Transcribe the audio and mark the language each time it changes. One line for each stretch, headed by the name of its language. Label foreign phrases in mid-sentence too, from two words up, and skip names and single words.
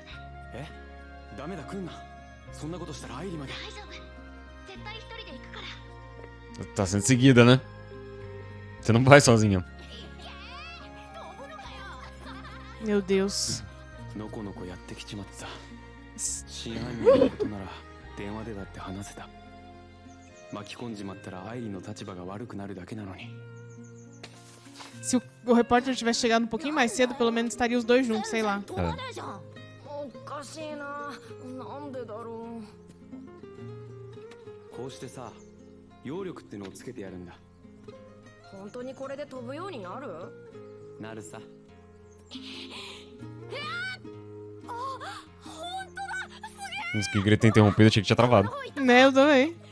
Japanese: え？ダメだ、来んな。そんなことしたら愛理まで。大丈夫。絶対一人で行くから。
Portuguese: Tá sendo seguida, né? Você não vai sozinha. Meu Deus.
Japanese: のこのこやってきちまった。真犯人のことなら電話でだって話せた。巻き込んじまったら愛理の立場が悪くなるだけなのに。
Portuguese: Se o repórter tivesse chegado um pouquinho mais cedo, pelo menos estaria os dois juntos, sei lá.
Japanese: おかしいな。なんでだろこうしてさ、揚力ってのをつけてやるんだ。う。本当にこれで飛ぶようになる？なるさ。
Portuguese: Uns que grito interrompido, achei que tinha travado. Né, eu também.